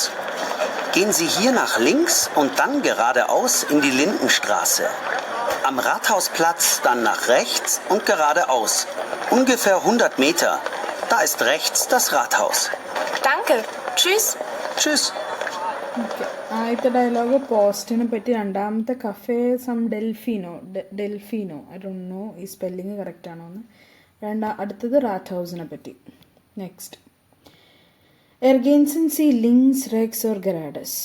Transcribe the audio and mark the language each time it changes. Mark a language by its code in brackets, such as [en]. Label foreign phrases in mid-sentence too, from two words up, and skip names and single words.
[de] Gehen Sie hier nach links und dann geradeaus in die Lindenstraße. Am Rathausplatz dann nach rechts und geradeaus. Ungefähr 100 Meter. Da ist rechts das Rathaus. Danke. Tschüss. Tschüss. [ml] ഓക്കെ, ആദ്യത്തെ ഡയലോഗ് പോസ്റ്റിനെ പറ്റി, രണ്ടാമത്തെ കഫേ സം ഡെൽഫീനോ [en] I don't know [ml] ഈ [en] spelling correct [ml] ആണോ എന്ന്. അടുത്തത് റാറ്റ് ഹൗസിനെ പറ്റി. [de] നെക്സ്റ്റ്, Ergänzen Sie links rechts oder geradeaus.